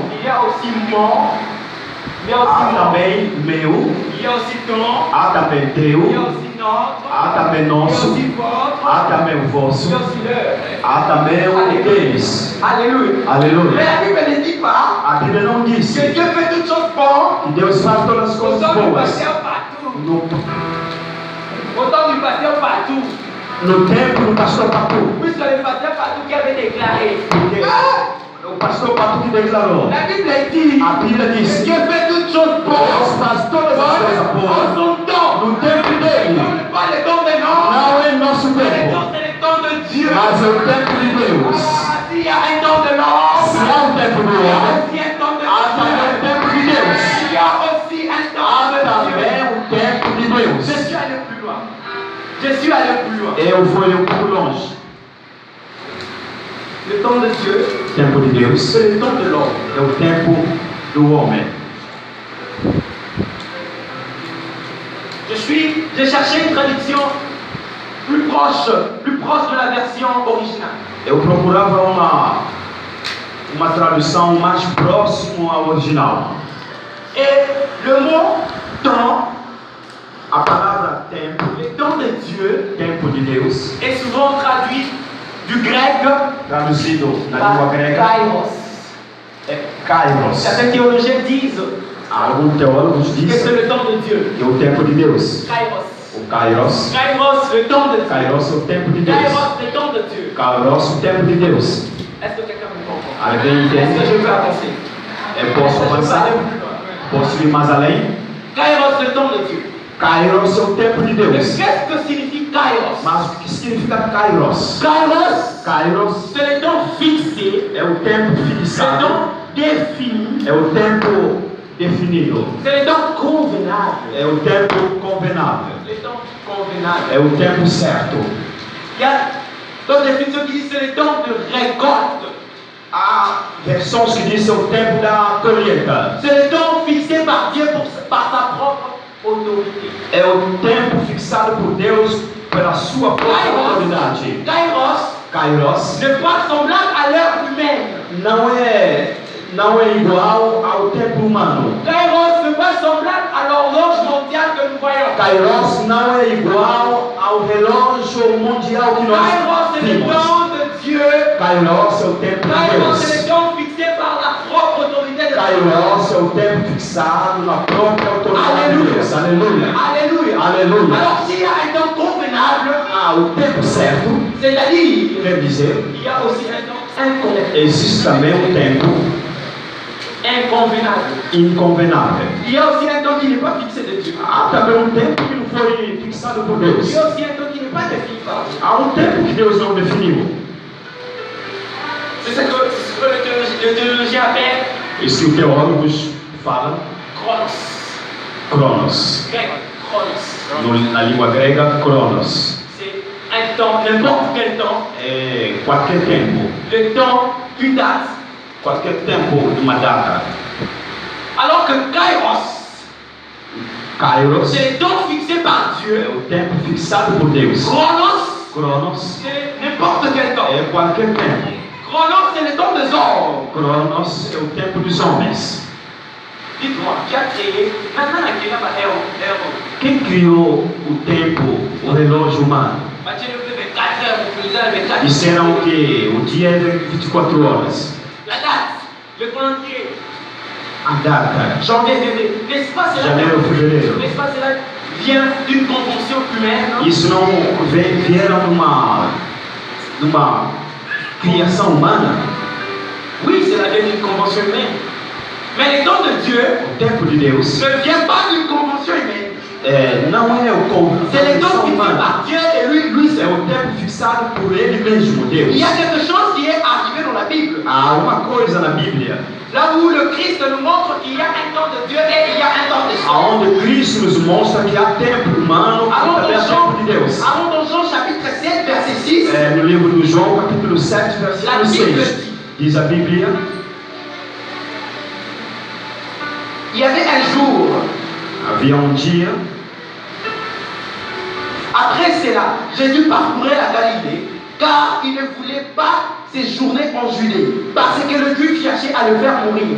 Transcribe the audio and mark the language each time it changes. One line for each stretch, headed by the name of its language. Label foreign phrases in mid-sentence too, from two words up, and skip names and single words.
French: il y a aussi mon, il y a
Portuguese: há
French: aussi mon,
Portuguese: também meu,
French: il y a aussi ton,
Portuguese: há também
French: il y a
Portuguese: teu,
French: aussi notre,
Portuguese: há também
French: il y a
Portuguese: nosso,
French: aussi votre,
Portuguese: há também o
French: il y
Portuguese: vosso,
French: a aussi leur.
Portuguese: há também o deles.
French: Alléluia. Mais
Portuguese: Aleluia.
French: la Bible ne dit pas
Portuguese: A Bíblia não disse
French: que Dieu fait toutes choses bonnes
Portuguese: que Deus faz todas as
French: au
Portuguese: coisas
French: temps du
Portuguese: boas.
French: passé partout.
Portuguese: No,
French: Au temps du passé partout.
Portuguese: No tempo do pastor Patu.
French: Puisque le pasteur Patou qui avait déclaré.
Portuguese: Porque o pastor Patu que declarou.
French: La Bible dit.
Portuguese: A Bíblia diz.
French: Dieu fait toutes choses bonnes.
Portuguese: Deus faz todas as coisas
French: En
Portuguese: boas.
French: son temps.
Portuguese: No tempo dele.
French: Ce n'est pas le temps des hommes.
Portuguese: Não é nosso
French: C'est
Portuguese: tempo.
French: le temps de Dieu.
Portuguese: Mas é o tempo de Deus.
French: Ah, s'il y a un temps de l'homme.
Portuguese: Se há um tempo do
French: Il y a
Portuguese: homem,
French: aussi un temps de
Portuguese: há também o
French: Dieu.
Portuguese: tempo de Deus.
French: Il y a aussi un temps
Portuguese: Há
French: de Dieu.
Portuguese: também o tempo de
French: Je
Portuguese: Deus.
French: suis allé plus loin. Je suis allé plus loin.
Portuguese: Eu fui um pouco longe.
French: Le temps de Dieu,
Portuguese: O tempo de Deus
French: c'est le temps de l'homme.
Portuguese: é o tempo do homem.
French: J'ai cherché une traduction plus proche de la version originale.
Portuguese: Eu procurava uma tradução mais próxima ao original.
French: Et le mot temps,
Portuguese: A palavra tempo,
French: le temps de Dieu,
Portuguese: tempo de Deus,
French: est souvent traduit du grec
Portuguese: traduzido na
French: par
Portuguese: língua grega,
French: kairos.
Portuguese: é kairos.
French: Certains théologiens disent
Portuguese: Alguns teólogos
French: que
Portuguese: dizem
French: c'est le temps de Dieu.
Portuguese: que é o tempo de Deus.
French: Kairos.
Portuguese: O kairos,
French: Kairos, le temps de Dieu.
Portuguese: kairos é o tempo de Deus.
French: Kairos, le temps de Dieu.
Portuguese: Kairos, o tempo de Deus.
French: Est-ce que quelqu'un me comprend?
Portuguese: Alguém
French: Est-ce que
Portuguese: entende?
French: je peux avancer?
Portuguese: Eu posso
French: Est-ce que je peux
Portuguese: avançar?
French: aller plus loin?
Portuguese: Posso ir mais além?
French: Kairos, le temps de Dieu.
Portuguese: Kairos é o tempo de
French: Mais
Portuguese: Deus.
French: qu'est-ce que signifie Kairos?
Portuguese: Mas o que significa kairos?
French: Kairos,
Portuguese: Kairos
French: c'est le temps fixé,
Portuguese: é o tempo
French: le
Portuguese: fixado,
French: temps défini,
Portuguese: é o tempo definido,
French: c'est le temps convenable.
Portuguese: é o tempo convenado,
French: Le temps convenable.
Portuguese: é o tempo certo.
French: Il y a d'autres définitions qui disent que c'est le temps de récolte.
Portuguese: Há versões que dizem o tempo da colheita.
French: C'est le temps fixé par Dieu par sa propre autorité.
Portuguese: É o tempo fixado por Deus pela sua própria autoridade.
French: Kairos
Portuguese: Kairos
French: n'est pas semblable à l'heure humaine.
Portuguese: não é igual ao tempo humano.
French: Kairos n'est pas semblable à l'horloge mondiale que nous voyons.
Portuguese: Kairos não é igual ao relógio mundial que nós
French: Kairos, c'est le
Portuguese: vimos.
French: temps de Dieu.
Portuguese: Kairos é o tempo de
French: Kairos, c'est
Portuguese: Deus.
French: le temps fixé par la propre autorité de Dieu.
Portuguese: Kairos é o tempo fixado na própria autoridade de Deus. Aleluia.
French: Alléluia.
Portuguese: Aleluia.
French: Alors, s'il y a un temps convenable,
Portuguese: O tempo certo,
French: c'est-à-dire,
Portuguese: quer dizer,
French: il y a aussi un temps inconvénient.
Portuguese: existe também um tempo
French: Inconvenable.
Portuguese: inconvenável.
French: Il y a aussi un temps qui n'est pas fixé de Dieu.
Portuguese: Há também um tempo que não foi fixado por
French: Il
Portuguese: Deus.
French: y a aussi un temps qui n'est pas défini par Dieu.
Portuguese: Há um tempo que Deus não definiu.
French: C'est ce que le théologien appelle
Portuguese: Isso que os teólogos falam,
French: chronos.
Portuguese: Cronos.
French: Grec, chronos.
Portuguese: Na língua grega, Cronos.
French: C'est un temps, n'importe quel temps.
Portuguese: É qualquer tempo.
French: Le temps d'une date.
Portuguese: Qualquer tempo de uma data.
French: Alors que Kairos,
Portuguese: Kairos
French: c'est le temps fixé par
Portuguese: é
French: Dieu.
Portuguese: o tempo fixado por Deus.
French: Chronos,
Portuguese: Cronos
French: c'est n'importe quel temps.
Portuguese: é qualquer tempo.
French: Chronos, c'est le temps des hommes.
Portuguese: Cronos é o tempo dos homens.
French: Dites-moi, qui a créé, maintenant la créé
Portuguese: Quem criou o tempo, o relógio humano?
French: Matthieu 24 heures, vous faisiez avec 24
Portuguese: Disseram que o dia é de 24 horas.
French: La date, le calendrier,
Portuguese: A data,
French: janvier, février. N'est-ce pas cela?
Portuguese: janeiro, fevereiro.
French: N'est-ce pas cela vient d'une convention humaine? Non?
Portuguese: Isso não vieram numa criação humana.
French: Oui, cela vient d'une convention humaine. Mais le temps de Dieu
Portuguese: O tempo de Deus
French: ne vient pas d'une convention humaine.
Portuguese: não é
French: C'est le temps
Portuguese: convenção
French: fixé
Portuguese: humana.
French: par Dieu et lui
Portuguese: É
French: seul.
Portuguese: o tempo fixado por Ele mesmo, Deus.
French: Il y a quelque chose qui est arrivé dans la Bible.
Portuguese: Há uma coisa na Bíblia
French: Là où le Christ nous montre qu'il y a un temps de Dieu et il y a un temps de Dieu.
Portuguese: onde Cristo nos mostra que há tempo humano e
French: Allons
Portuguese: também há tempo de Deus.
French: dans Jean chapitre 7, verset 6.
Portuguese: No livro do João, capítulo 7, versículo 6, diz a Bíblia:
French: Il y avait un jour,
Portuguese: havia dia,
French: après cela, Jésus parcourait la Galilée, car il ne voulait pas séjourner en Judée, parce que le Juif cherchait à le faire mourir.